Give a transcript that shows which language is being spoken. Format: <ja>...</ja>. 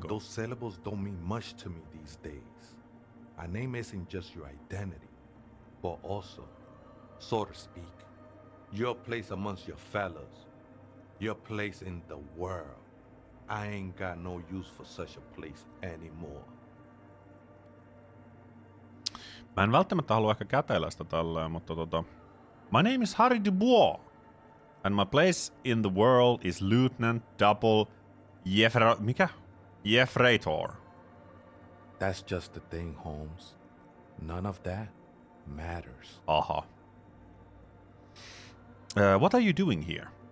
<en>But those syllables don't mean much to me these days. A name isn't just your identity, but also, so to speak, your place amongst your fellows, your place in the world. I ain't got no use for such a place anymore.</en> <fi>Mä en välttämättä halua ehkä käteillä sitä tälleen, mutta</fi> <en>My name is Harry Dubois. And my place in the world is Lieutenant Double Jeffreytor. That's just the thing, Holmes. None of that matters. Aha. What are you doing here?</en>